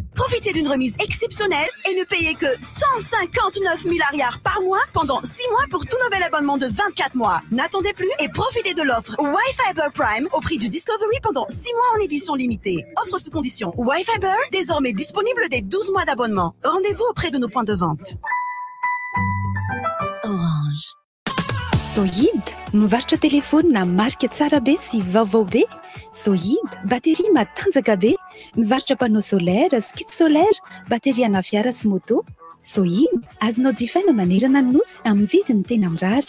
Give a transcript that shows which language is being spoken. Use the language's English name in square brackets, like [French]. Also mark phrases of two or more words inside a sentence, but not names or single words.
[French] Profitez d'une remise exceptionnelle et ne payez que 159 milliards par mois pendant 6 mois pour tout nouvel abonnement de 24 mois. N'attendez plus et profitez de l'offre Wi-Fiber Prime au prix du Discovery pendant 6 mois en édition limitée. Offre sous condition. Wi-Fiber, désormais disponible dès 12 mois d'abonnement. Rendez-vous auprès de nos points de vente. Orange. [Malagasy] Sohid, mivarotra telefôny na marika tsara be sy vaovao be. Sohid, bateria matanjaka be, mivarotra [French] panneau solaire, skid solaire, [Malagasy] bateria ana fiara sy moto. Sohid, azonao jifaina manerana ny nosy amin'ny vidiny tena mirary.